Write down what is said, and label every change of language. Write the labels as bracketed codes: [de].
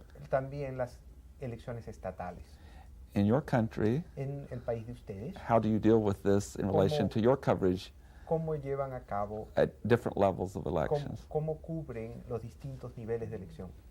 [es] También las elecciones estatales. [en] In your country, [es] En el país de ustedes, [en] how do you deal with this in relation to your coverage [es] cómo llevan a cabo, [en] at different levels of elections? [es] cómo cubren los distintos niveles de elección.